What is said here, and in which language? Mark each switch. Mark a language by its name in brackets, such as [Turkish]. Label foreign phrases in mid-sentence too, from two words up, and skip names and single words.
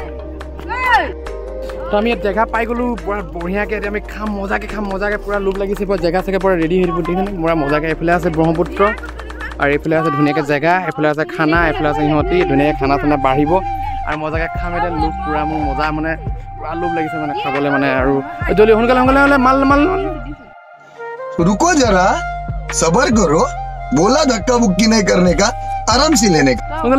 [Assamese] তো আমি ইয়াত জেগা পাই গ'লোঁ পূৰা বঢ়িয়াকৈ এতিয়া আমি খাম মজাকৈ পূৰা লোভ লাগিছে পূৰা জেগা চেগা পূৰা ৰেডি হৈ দিব দেখিছেনে পূৰা মজাকৈ এইফালে আছে ব্ৰহ্মপুত্ৰ আৰু এইফালে আছে ধুনীয়াকৈ জেগা এইফালে আছে খানা এইফালে আছে সিহঁতি ধুনীয়াকৈ খানা চানা বাঢ়িব আৰু মজাকৈ খাম এতিয়া লোভ পূৰা মোৰ মজা মানে পূৰা লোভ লাগিছে মানে খাবলৈ মানে আৰু জলদি সোনকালে হ'লে মাল [Hindi] रुको जरा सबर करो बोला धक्का बुक्की नहीं करने का आराम से लेने का